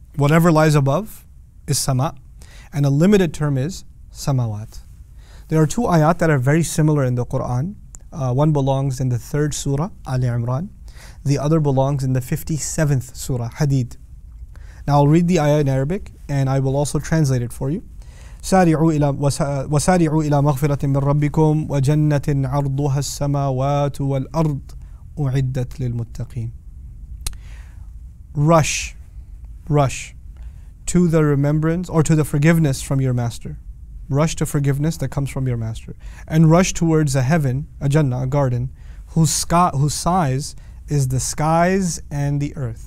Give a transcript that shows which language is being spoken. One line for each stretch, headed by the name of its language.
English: Whatever lies above is sama. And a limited term is samawat. There are two ayat that are very similar in the Quran. One belongs in the 3rd surah, Ali Imran. The other belongs in the 57th surah, Hadid. Now I'll read the ayah in Arabic and I will also translate it for you.
Arabic: وسارعوا إلى مغفرة من ربكم وجنة عرضها السماوات والأرض أعدت للمتقين.
English: Rush to the remembrance or to the forgiveness from your master. Rush to forgiveness that comes from your master. And rush towards a heaven, a Jannah, a garden, whose size is the skies and the earth.